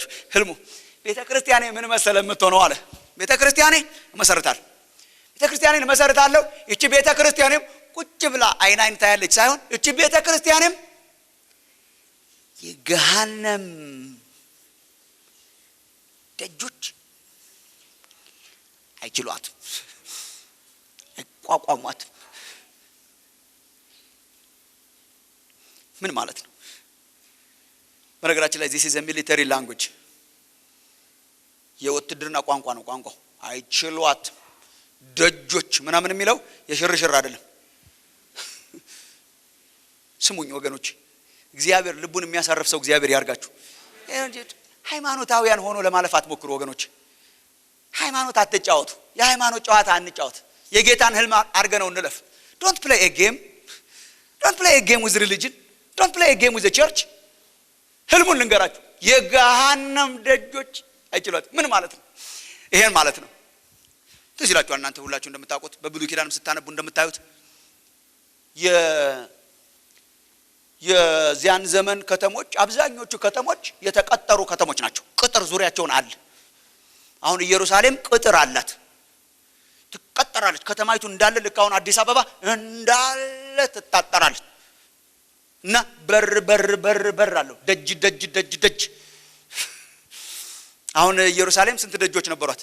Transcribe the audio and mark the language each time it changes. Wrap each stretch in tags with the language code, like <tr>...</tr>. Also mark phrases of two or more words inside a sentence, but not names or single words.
<am>ህልሙ ቤተ ክርስቲያኔ ምን መሰለ የምትሆነው አለ። ቤተ ክርስቲያኔ መሰረታለሁ፣ ቤተ ክርስቲያኔን መሰረታለሁ። እቺ ቤተ ክርስቲያኔም ቁጭ ብላ አይን ታያለች ሳይሆን እቺ ቤተ ክርስቲያኔም የገሃነም ደጆች አይችሏትም፣ አይቋቋሟትም። ምን ማለት ነው? በነገራችን ላይ</am> <en>this is a military language፣</en> <am>የውትድርና ቋንቋ ነው። ቋንቋው አይችሏት ደጆች ምናምን የሚለው የሽርሽር አይደለም። ስሙኝ ወገኖች፣ እግዚአብሔር ልቡን የሚያሳርፍ ሰው እግዚአብሔር ያርጋችሁ። ሃይማኖታውያን ሆኖ ለማለፍ አትሞክሩ ወገኖች። ሃይማኖት አትጫወቱ። የሃይማኖት ጨዋታ አንጫወት። የጌታን ህልም አርገነው እንለፍ።</am> <en>don't play a game with religion, don't play a game with the church።</en> <am>ህልሙን ልንገራችሁ፣ የገሃነም ደጆች አይችሏት። ምን ማለት ነው? ይሄን ማለት ነው። ትዝ ይላችኋል እናንተ ሁላችሁ እንደምታውቁት በብሉይ ኪዳንም ስታነቡ እንደምታዩት የዚያን ዘመን ከተሞች አብዛኞቹ ከተሞች የተቀጠሩ ከተሞች ናቸው። ቅጥር ዙሪያቸውን አለ። አሁን ኢየሩሳሌም ቅጥር አላት፣ ትቀጠራለች። ከተማይቱ እንዳለ ልክ አሁን አዲስ አበባ እንዳለ ትጣጣራለች። እና በር አለው፣ ደጅ። አሁን ኢየሩሳሌም ስንት ደጆች ነበሯት?</am>